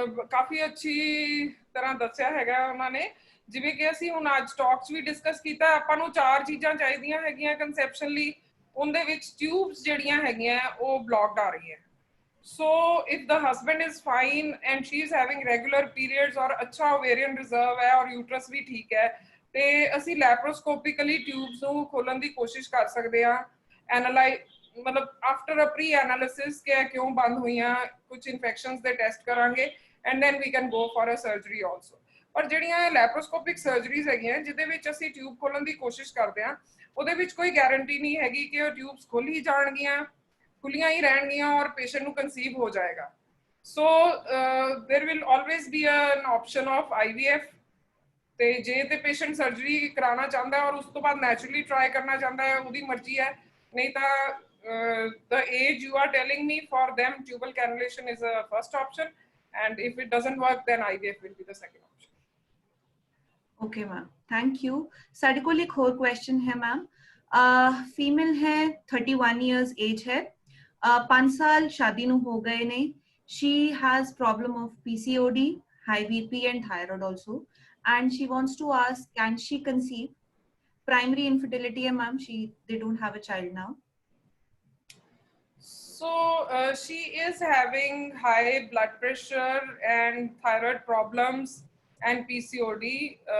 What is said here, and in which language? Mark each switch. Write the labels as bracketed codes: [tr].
[pa] ਕਾਫੀ ਅੱਛੀ ਤਰ੍ਹਾਂ ਦੱਸਿਆ ਹੈਗਾ ਉਹਨਾਂ ਨੇ, ਜਿਵੇਂ ਕਿ ਅਸੀਂ ਹੁਣ ਅੱਜ ਟਾਕਸ ਵੀ ਡਿਸਕਸ ਕੀਤਾ, ਆਪਾਂ ਨੂੰ 4 ਚੀਜ਼ਾਂ ਚਾਹੀਦੀਆਂ ਹੈਗੀਆਂ ਕਨਸੈਪਸ਼ਨ ਲਈ, ਉਹਦੇ ਵਿੱਚ ਟਿਊਬਸ ਜਿਹੜੀਆਂ ਹੈਗੀਆਂ ਉਹ ਬਲੌਕਡ ਆ ਰਹੀਆਂ। [en] So if the husband is fine and she is having regular periods [hi] और अच्छा ovarian reserve है और uterus भी ठीक है, [pa] ਤੇ ਅਸੀਂ ਲੈਪਰੋਸਕੋਪਿਕਲੀ ਟਿਊਬਸ ਨੂੰ ਖੋਲਣ ਦੀ ਕੋਸ਼ਿਸ਼ ਕਰ ਸਕਦੇ ਹਾਂ। ਮਤਲਬ [en] after a pre analysis [pa] ਕਿ ਕਿਉਂ ਬੰਦ ਹੋਈਆਂ, ਕੁਝ ਇਨਫੈਕਸ਼ਨਸ ਦੇ ਟੈਸਟ ਕਰਾਂਗੇ [en] And then we can go for a surgery also. [pa] ਪਰ ਜਿਹੜੀਆਂ ਲੈਪਰੋਸਕੋਪਿਕ ਸਰਜਰੀਜ਼ ਹੈਗੀਆਂ ਜਿਹਦੇ ਵਿੱਚ ਅਸੀਂ ਟਿਊਬ ਖੋਲਣ ਦੀ ਕੋਸ਼ਿਸ਼ ਕਰਦੇ ਹਾਂ, ਉਹਦੇ ਵਿੱਚ ਕੋਈ ਗਾਰੰਟੀ ਨਹੀਂ ਹੈਗੀ ਕਿ ਉਹ ਟਿਊਬਸ ਖੁੱਲ ਹੀ ਜਾਣਗੀਆਂ, ਖੁੱਲੀਆਂ ਹੀ ਰਹਿਣਗੀਆਂ ਔਰ ਪੇਸ਼ੈਂਟ ਨੂੰ ਕਨਸੀਵ ਹੋ ਜਾਏਗਾ। [en] so there will always be an option of IVF, [pa] ਤੇ ਜੇ ਤੇ ਪੇਸ਼ੈਂਟ ਸਰਜਰੀ ਕਰਾਉਣਾ ਚਾਹੁੰਦਾ ਔਰ ਉਸ ਤੋਂ ਬਾਅਦ ਨੈਚੁਰਲੀ ਟਰਾਈ ਕਰਨਾ ਚਾਹੁੰਦਾ ਹੈ, ਉਹਦੀ ਮਰਜ਼ੀ ਹੈ। ਨਹੀਂ ਤਾਂ [en] the age you are telling me, for them tubal cannulation is a first option, and if it doesn't work then IVF will be the second option. Okay ma'am, thank you। [pa] ਸਾਡੇ ਕੋਲ ਇੱਕ ਹੋਰ question ਹੈ ma'am। Female ਹੈ, 31 years age ਹੈ, 5 ਸਾਲ ਸ਼ਾਦੀ ਨੂੰ ਹੋ ਗਏ ਨੇ। [en] she has problem of PCOD, high BP and thyroid also, and she wants to ask can she conceive? primary infertility [hi] है ma'am, [en] they don't have a child now. So she is having high blood pressure and thyroid problems and PCOD.